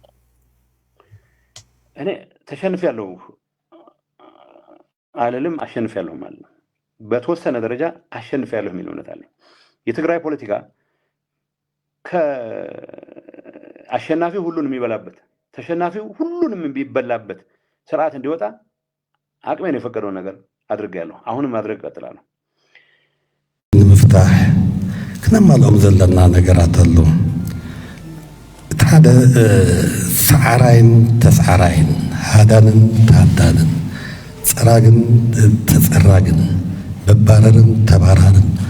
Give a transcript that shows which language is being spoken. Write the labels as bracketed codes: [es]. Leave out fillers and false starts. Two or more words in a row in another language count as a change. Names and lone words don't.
[am] እኔ ተሸንፌያለሁ አልልም፣ አሸንፌያለሁ ማለት ነው። በተወሰነ ደረጃ አሸንፌያለሁ የሚል እምነት አለኝ። የትግራይ ፖለቲካ ከአሸናፊው ሁሉን የሚበላበት ተሸናፊው ሁሉንም የሚበላበት ስርዓት እንዲወጣ አቅሜን የፈቀደውን ነገር አድርጌያለሁ። አሁንም ማድረግ እቀጥላለሁ። [ti] ንምፍታሕ ክነማልኦም ዘለና ነገራት ኣሎ። እቲ ሓደ ሰዓራይን ተሰዓራይን፣ ሃዳንን ተሃዳንን፣ ፀራግን ተፀራግን፣ መባረርን ተባራርን